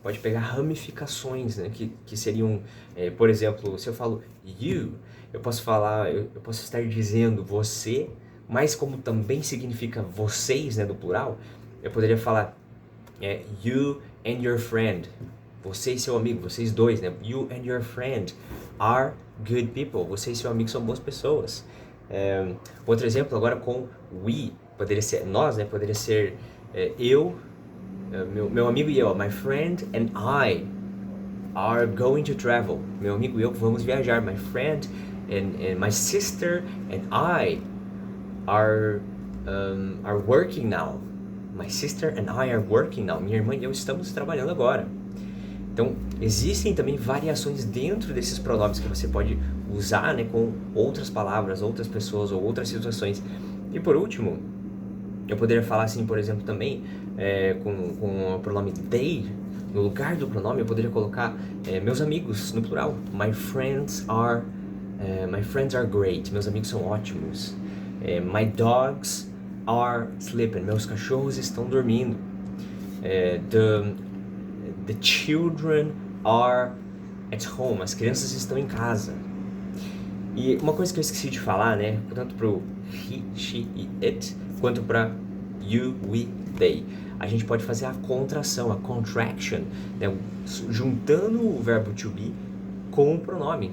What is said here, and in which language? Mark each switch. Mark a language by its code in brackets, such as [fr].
[pt] Pode pegar ramificações, né? Que seriam, por exemplo, se eu falo you, eu posso falar, eu posso estar dizendo você, mas como também significa vocês, né, no plural, eu poderia falar [en] you and your friend. [pt] Você e seu amigo, vocês dois, né? [en] You and your friend are good people. [pt] Você e seu amigo são boas pessoas. Outro exemplo agora com we, poderia ser nós, né? Poderia ser eu, meu amigo e eu, [en] my friend and I are going to travel. [pt] Meu amigo e eu vamos viajar. [en] My friend and my sister and I are working now. My sister and I are working now. [pt] Minha irmã e eu estamos trabalhando agora. Então, existem também variações dentro desses pronomes que você pode usar, né, com outras palavras, outras pessoas ou outras situações. E por último, eu poderia falar assim, por exemplo, também com o pronome they. No lugar do pronome eu poderia colocar meus amigos no plural. [en] My friends are great. [pt] Meus amigos são ótimos. [en] My dogs are sleeping. [pt] Meus cachorros estão dormindo. [en] The children are at home. [pt] As crianças estão em casa. E uma coisa que eu esqueci de falar, né, tanto pro he, she e it, quanto para you, we, they. A gente pode fazer a contração, a contraction, né, juntando o verbo to be com o pronome.